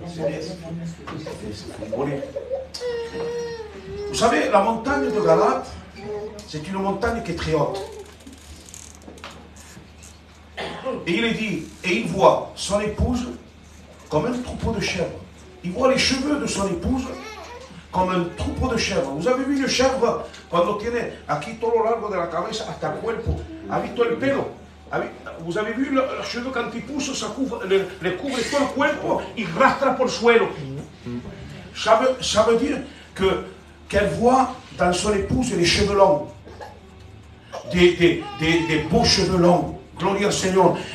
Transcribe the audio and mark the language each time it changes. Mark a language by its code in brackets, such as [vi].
[fr] Ça fait rigoler. Vous savez, la montagne de Galade, c'est une montagne qui est très haute. Et il est dit, et il voit son épouse comme un troupeau de chèvres. Il voit les cheveux de son épouse comme un troupeau de chèvres. Vous avez vu une chèvre, [es] cuando tiene aquí todo lo largo de la cabeza hasta el cuerpo, ha visto el pelo? [fr] Vous avez vu leurs cheveux quand ils poussent, ça couvre, les couvre tout le [es] cuerpo, [fr] ils rastrent pour le [es] suelo. [fr] Ça veut dire qu'elle voit dans son épouse les cheveux longs, des beaux cheveux longs. Gloire au Seigneur.